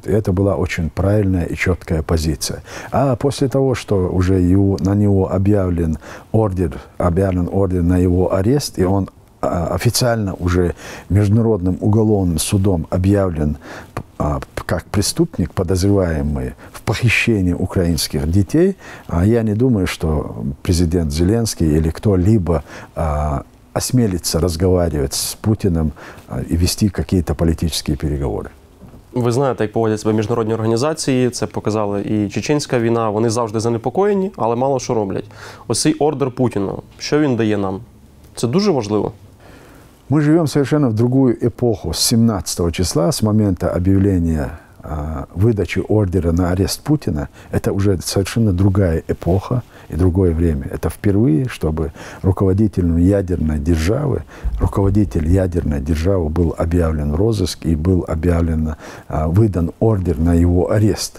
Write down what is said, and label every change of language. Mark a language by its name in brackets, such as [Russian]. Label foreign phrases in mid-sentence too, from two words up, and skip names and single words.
[Russian] И это была очень правильная и четкая позиция. А после того, что уже на него объявлен ордер на его арест, и он официально уже Международным уголовным судом объявлен как преступник, подозреваемый в похищении украинских детей, я не думаю, что президент Зеленский или кто-либо осмелится разговаривать с Путиным і вести какие-то [Ukrainian] політичні переговори. Ви знаєте, як поводять себе міжнародні організації, це показала і чеченська війна, вони завжди занепокоєні, але мало що роблять. Ось цей ордер Путіну, що він дає нам? Це дуже важливо. [Russian] Мы живем совершенно в другую эпоху. С 17 числа, с момента объявления выдачи ордера на арест Путина, это уже совершенно другая эпоха и другое время. Это впервые, чтобы руководитель ядерной державы был объявлен в розыск и был выдан ордер на его арест.